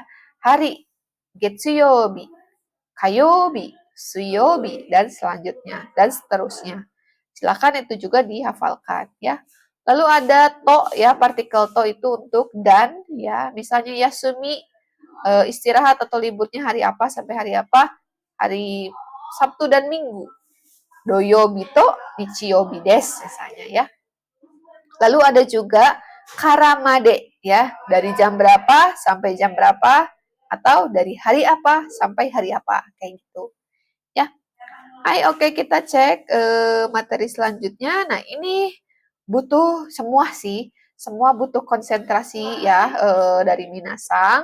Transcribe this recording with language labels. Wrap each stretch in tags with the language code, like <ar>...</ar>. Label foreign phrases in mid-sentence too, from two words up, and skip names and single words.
<id>Hari</id> <ja>getsuyobi, kayobi, suyobi</ja> <id>dan selanjutnya dan seterusnya. Silakan itu juga dihafalkan ya. Lalu ada to ya, partikel to itu untuk dan ya. Misalnya yasumi istirahat atau liburnya hari apa sampai hari apa? Hari Sabtu dan Minggu.</id> <ja>Doyobi to nichiyobi desu</ja> <id>misalnya ya. Lalu ada juga karamade ya, dari jam berapa sampai jam berapa atau dari hari apa sampai hari apa kayak gitu. Ya. Hai, oke kita cek materi selanjutnya. Nah, ini butuh semua sih, semua butuh konsentrasi ya dari Minasang.</id>